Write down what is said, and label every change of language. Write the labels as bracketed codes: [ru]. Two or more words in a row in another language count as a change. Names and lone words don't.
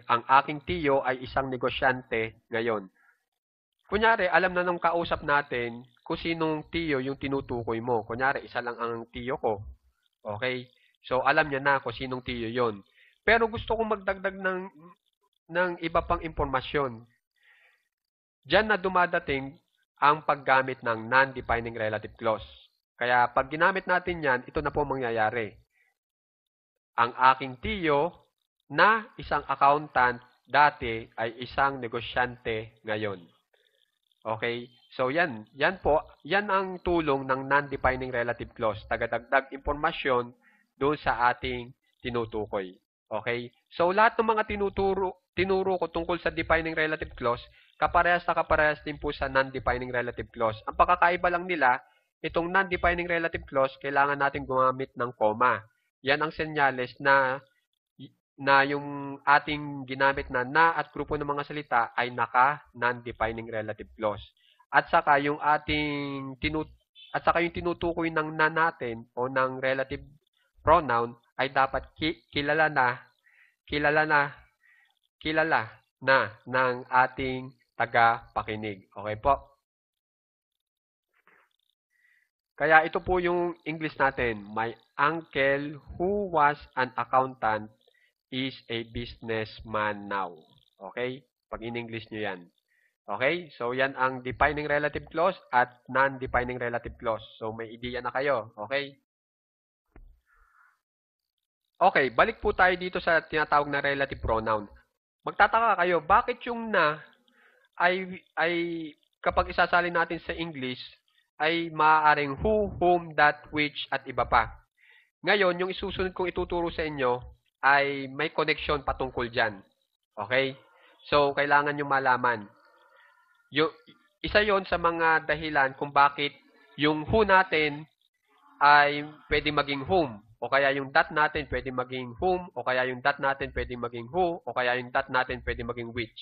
[tl] Ang aking tiyo ay isang negosyante ngayon. Kunyari, alam na nung kausap natin kung sinong tiyo yung tinutukoy mo. Kunyari, isa lang ang tiyo ko. Okay? So, alam niya na kung sinong tiyo yon. Pero gusto kong magdagdag ng iba pang impormasyon. Diyan na dumadating ang paggamit ng [en] non-defining relative clause. [tl] Kaya, pag ginamit natin yan, ito na po mangyayari. Ang aking tiyo na isang accountant dati ay isang negosyante ngayon. Okay? So yan po, yan ang tulong ng [en] non-defining relative clause. [tl] Tagadagdag impormasyon doon sa ating tinutukoy. Okay? So lahat ng mga tinuro ko tungkol sa [en] defining relative clause, [tl] kaparehas na kaparehas din po sa [en] non-defining relative clause. [tl] Ang pagkakaiba lang nila, itong [en] non-defining relative clause, [tl] kailangan natin gumamit ng comma. Yan ang senyales na yung ating ginamit na at grupo ng mga salita ay naka [en] non-defining relative clause. [tl] At saka yung yung tinutukoy ng na natin o ng [en] relative pronoun [tl] ay dapat kilala na ng ating tagapakinig. Okay po? Kaya ito po yung English natin. [en] My uncle who was an accountant is a businessman now. [tl] Okay? Pag in-English nyo yan. Okay? So, yan ang [en] defining relative clause [tl] at [en] non-defining relative clause. [tl] So, may ideya na kayo. Okay? Okay, balik po tayo dito sa tinatawag na [en] relative pronoun. [tl] Magtataka kayo, bakit yung na ay kapag isasalin natin sa English, ay maaaring [en] who, whom, that, which, [tl] at iba pa. Ngayon, yung isusunod kong ituturo sa inyo ay may connection patungkol dyan. Okay? So, kailangan nyo malaman. Isa yon sa mga dahilan kung bakit yung who natin ay pwede maging whom, o kaya yung that natin pwede maging whom, o kaya yung that natin pwede maging who, o kaya yung that natin pwede maging which.